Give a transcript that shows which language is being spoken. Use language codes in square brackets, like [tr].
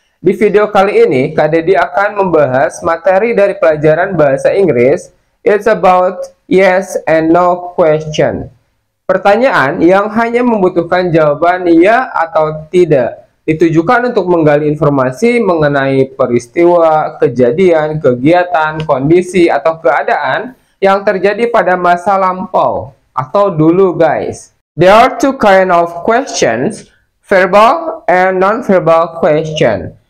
[id] Di video kali ini, Kak Dedi akan membahas materi dari pelajaran bahasa Inggris. [en] It's about yes and no question. [id] Pertanyaan yang hanya membutuhkan jawaban ya atau tidak. Ditujukan untuk menggali informasi mengenai peristiwa, kejadian, kegiatan, kondisi, atau keadaan yang terjadi pada masa lampau atau dulu guys. [en] There are two kind of questions, verbal and non-verbal question.